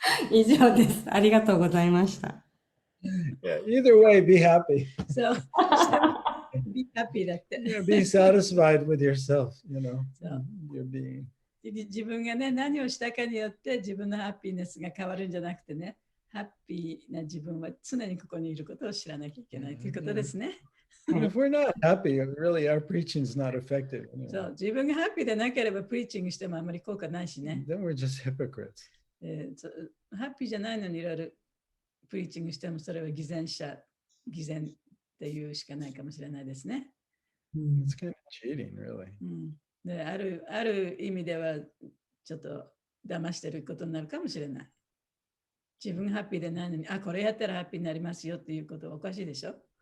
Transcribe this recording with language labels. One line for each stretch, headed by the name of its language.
Japanese: 以上です。ありがとうございました。
English: Yeah, either way, be happy. So, be happy
Japanese: だって。
English: Yeah, be satisfied with yourself, So. your being.
Japanese: 自分がね、何をしたかによって自分のハッピーネスが変わるんじゃなくてね、ハッピーな自分は常にここにいることを知らなきゃいけないということですね。
English: And if we're not happy, really our preaching is not effective.
Japanese: そう、自分がハッピーでなければプリーチングしてもあまり効果ないしね。
English: Then we're just hypocrites.
Japanese: ハッピーじゃないのにいろいろプリーチングしてもそれは偽善っていうしかないかもしれないですね。
English: It's kind of cheating, really.
Japanese: である意味ではちょっと騙してることになるかもしれない。自分がハッピーでないのに、これやったらハッピーになりますよっていうことはおかしいでしょ。